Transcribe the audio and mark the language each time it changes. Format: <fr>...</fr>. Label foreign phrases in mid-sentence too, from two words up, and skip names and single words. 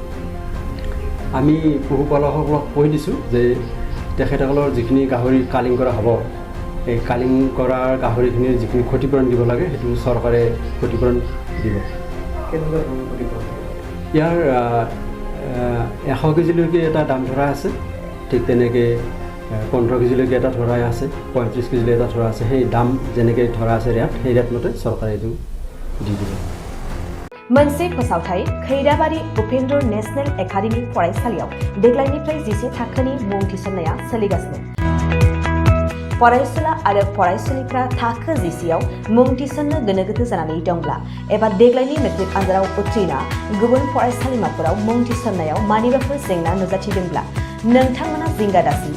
<as>আমি পশুপালকসকলক কৈ দিছোঁ যে তেখেতসকলৰ যিখিনি গাহৰি কালিং কৰা হ'ব এই কালিং কৰা গাহৰিখিনিৰ যিখিনি ক্ষতিপূৰণ দিব লাগে সেইটো চৰকাৰে ক্ষতিপূৰণ দিব। ইয়াৰ 100 কেজিলৈকে এটা দাম ধৰা আছে, ঠিক তেনেকৈ 15 কেজিলৈকে এটা ধৰা আছে, 35 কেজিলৈ এটা ধৰা আছে। সেই দাম যেনেকৈ ধৰা আছে ৰেট সেই ৰেট মতে চৰকাৰে এইটো দি দিব।</as> <brx>मोनसे फोसावथाय खैराबारि उपेन्द्र नेशनेल एकाडेमि फरायसालियाव देग्लायनिफ्राय 10 थाखोनि मुं थिसननाया सोलिगासिनो। फरायसुला आरो फरायसुलिफ्रा थाखो 10 आव मुं थिसननो गोनो गोथो जानानै दंब्ला एबा देग्लायनि मेट्रिक आनजादाव उथ्रिना गुबुन फरायसालिमाफोराव मुं थिसननायाव मानिबाफोर जेंना नुजाथिदोंब्ला नोंथांमोना जिंगा दासि।</brx>